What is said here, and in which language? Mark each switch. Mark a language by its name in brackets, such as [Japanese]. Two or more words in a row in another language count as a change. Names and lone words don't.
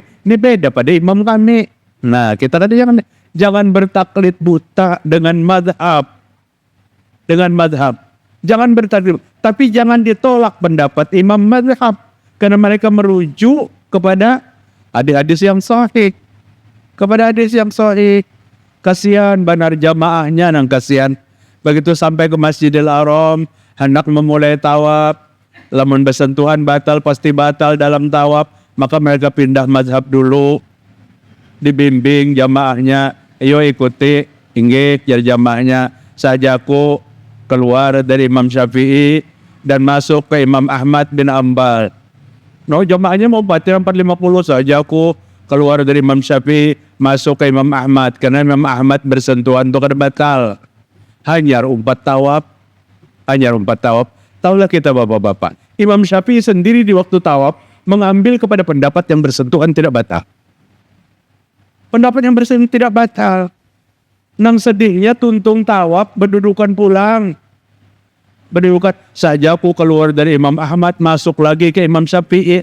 [Indonesian] Ini beda pada imam kami. Nah, kita tadi jangan bertaklid buta dengan madhab. Jangan bertaklid, tapi jangan ditolak pendapat imam madhab, karena mereka merujuk kepada hadis yang sahih. [Banjar] Kasihan banar jamaahnya, nang kasihan. [Indonesian] Begitu sampai ke Masjidil Haram, hendak memulai tawaf, lamun bersentuhan batal, pasti batal dalam tawaf, maka mereka pindah mazhab dulu. Dibimbing jamaahnya, ayo ikuti, inggih jar jamaahnya, sajaku keluar dari Imam Syafi'i dan masuk ke Imam Ahmad bin Ambal. No, jamaahnya mau batal 450, sajaku keluar dari Imam Syafi'i, masuk ke Imam Ahmad, karena Imam Ahmad bersentuhan itu kada batal. [Banjar] Hanya umpat tawaf. Taulah kita bapak-bapak, [Indonesian] Imam Syafi'i sendiri di waktu tawaf mengambil kepada pendapat yang bersentuhan tidak batal. Pendapat yang bersentuhan tidak batal. [Banjar] Nang sedihnya tuntung tawaf berdudukan pulang. [Indonesian] Berdudukan saja aku keluar dari Imam Ahmad masuk lagi ke Imam Syafi'i.